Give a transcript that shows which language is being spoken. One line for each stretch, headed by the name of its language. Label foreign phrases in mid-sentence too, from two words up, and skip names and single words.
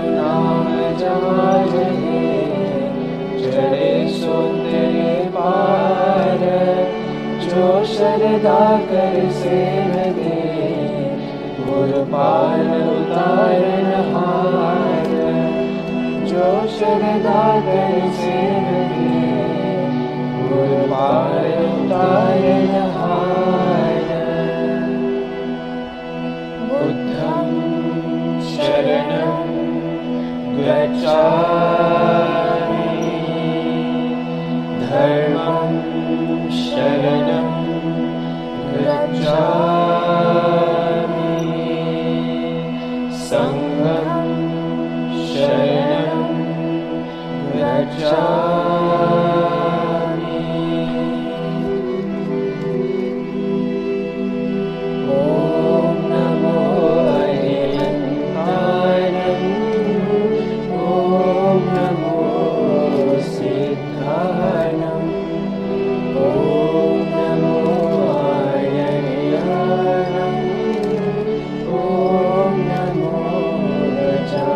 Hindi: नाम जहाँ रहे चढ़े सौंदर्य पार जो श्रद्धा कर सेव दे गुरु पार उतारन हार जो श्रद्धा कर सेव दे गुरु पार उतारन हार
Pali: बुद्धं शरणं गच्छामि धर्मं शरणं गच्छामि संघं शरणं
Prakrit languages: गच्छामि ॐ नमो अरिहन्तानं ॐ नमो सिद्धानं ॐ नमो आर्यानं ॐ नमो